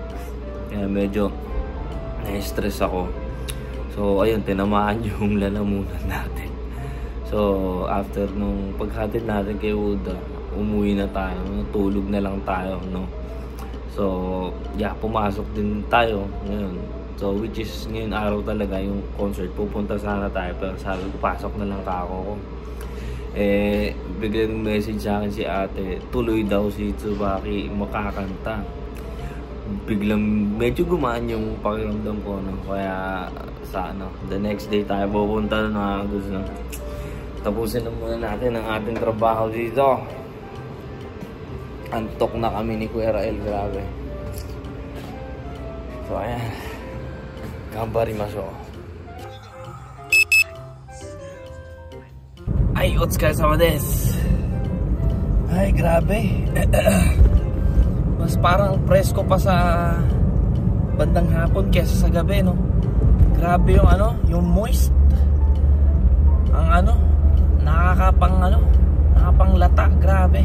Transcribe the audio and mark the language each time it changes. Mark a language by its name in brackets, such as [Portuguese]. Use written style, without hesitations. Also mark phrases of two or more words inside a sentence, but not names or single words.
[Filipino] Kaya medyo na-stress ako. So ayun, tinamaan yung lalamunan natin. [English] So after [Filipino] nung paghatid natin kay Uda, umuwi na tayo, natulog na lang tayo no. [English] So yeah, [Filipino] pumasok din tayo ngayon. [English] So which is [Filipino] ngayon araw talaga yung concert, pupunta sana tayo pero sabi ko pasok na lang ako. Biglang message sa akin si ate, tuloy daw si Tsubaki makakanta. Biglang medyo gumaan yung pakiramdam ko no? Kaya sa [English] the next day [Filipino] tayo pupunta na gusto na. Tapusin na muna natin ang ating trabaho dito. Antok na kami ni Kuya Rael, grabe. So ayan. Gambarimasu. Ay, [Japanese] お疲れ様です. [Filipino] Ay, grabe. Mas parang presko pa sa bandang hapon kesa sa gabi, no? Grabe yung ano, yung moist. Ang ano, nakapanglata, grabe.